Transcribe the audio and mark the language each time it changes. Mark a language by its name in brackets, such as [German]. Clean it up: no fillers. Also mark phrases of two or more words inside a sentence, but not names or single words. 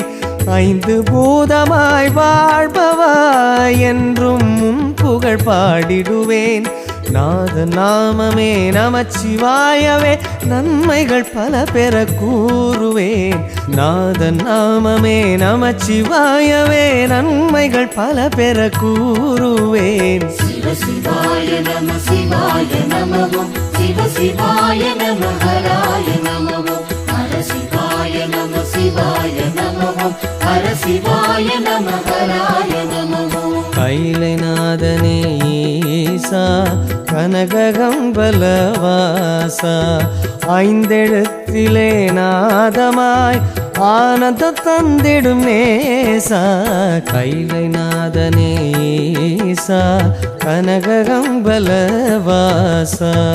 [Tamil] ஐந்து பூதமாய் வாழ்பவா என்றும் முன் புகழ் பாடிடுவேன் நாத நாமமே நமச்சிவாயவே நன்மைகள் பல பெற கூறுவேன் நாத நாமமே நமச்சிவாயவே நன்மைகள் பல பெற கூறுவேன் [Sanskrit] शिव शिवाय नमः शिवाय नमः शिव शिवाय नमः हराय नमः हर शिवाय नमः शिवाय नमः हर शिवाय नमः हराय नमः [Tamil] கைலைநாதனேசா கனககம்பலவாசா ஐந்தெழுத்திலே நாதமாய் ஆனந்தம் தந்திடும் நேசா கைலைநாதனேசா கனககம்பலவாசா